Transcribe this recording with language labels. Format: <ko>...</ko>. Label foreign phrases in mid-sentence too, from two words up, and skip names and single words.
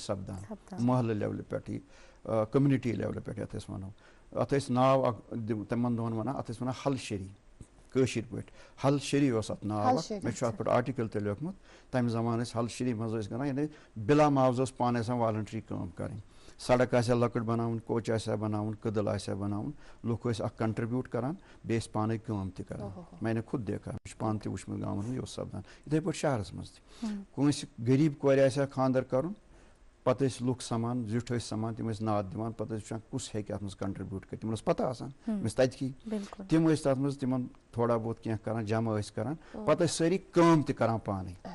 <ks>سپدان محلہٕ لیولہِ پٮ۪ٹھ یہِ کٔمنِٹی لیولہِ پٮ۪ٹھ یتھ أسۍ وَنو اَتھ ٲسۍ ناو اکھ تِمن دۄہن وَنان اَتھ ٲسۍ وَنان حل شری کٲشِر پٲٹھۍ حل شری اوس اَتھ ناو اکھ مےٚ چھُ اَتھ پٮ۪ٹھ آرٹِکل تہِ لیوکھمُت تَمہِ زمانہٕ ٲسۍ حل شری منٛز ٲسۍ کران یعنی بِلا معاوضہٕ اوس پانہٕ آسان والنٹری کٲم کَرٕنۍ سڑک آسہِ ہا لۄکٕٹ بناوٕنۍ کوچہِ آسہِ ہا بناوُن کٔدٕل آسہِ ہا بناوُن لُکھ ٲسۍ اکھ کنٹربیوٗٹ کران بیٚیہِ ٲسۍ پانے کٲم تہِ کران</ks> <ur>میں نے خود دیکھا</ur> <ks>مےٚ چھُ پانہٕ تہِ وٕچھمُت گامن منٛز یہِ اوس سپدان یِتھٕے پٲٹھۍ شہرس منٛز تہِ کٲنٛسہِ غریٖب کورِ آسہِ ہا خانٛدر کرُن پتہٕ ٲسۍ لُکھ سمان زیُٹھ ٲسۍ سمان تِم ٲسۍ ناد دِوان پتہٕ ٲسۍ وٕچھان کُس ہیٚکہِ اَتھ منٛز کنٹربیوٗٹ کٔرِتھ تِمن ٲس پتہ آسان تِم ٲسۍ تَتکی تِم ٲسۍ تَتھ منٛز تِمن تھوڑا بہت کینٛہہ کران جمع ٲسۍ کران پتہٕ ٲسۍ سٲری کٲم تہِ کران پانے</ks>